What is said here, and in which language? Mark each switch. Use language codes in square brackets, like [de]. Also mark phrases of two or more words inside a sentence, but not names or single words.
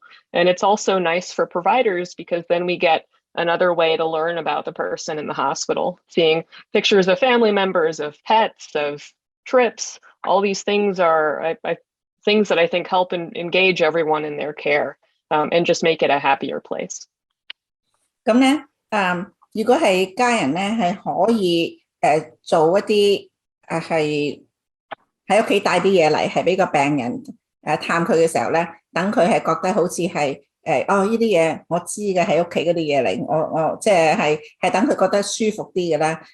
[en] And it's also nice for providers because then we get another way to learn about the person in the hospital, seeing pictures of family members, of pets, of trips. All these things are things that I think help engage everyone in their care and just make it a happier place. [yue] 咁咧，如果係家人咧，係可以做一啲係喺屋企帶啲嘢嚟，係俾個病人探佢嘅時候咧，等佢係覺得好似係呢啲嘢我知嘅係屋企嗰啲嘢嚟，我即係等佢覺得舒服啲嘅啦。